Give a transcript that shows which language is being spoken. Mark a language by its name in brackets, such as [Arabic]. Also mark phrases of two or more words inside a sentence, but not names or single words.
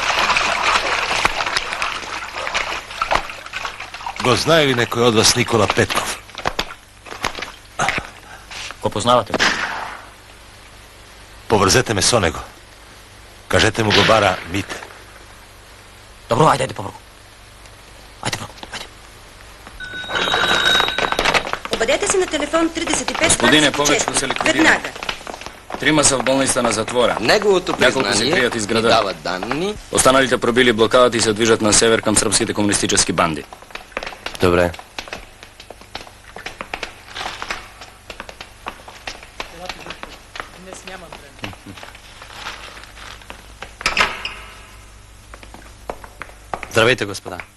[Macedonian] Го знае ли некој од вас Никола Петков? Го познавате? Поврзете ме со него. Кажете му го бара Мите. Добро, ајде, ајде, побрзо. Ајде, бро, ајде. [Bulgarian] Обадете се на телефон 3524. Господине, повечето се ликвидира. Веднага. Трима са в болница на затвора. Неговото Няколко се признание крият из ни града. дава данни. Останалите пробили блокадата и се движат на север към српските комунистически банди. Добре. Здравейте, господа.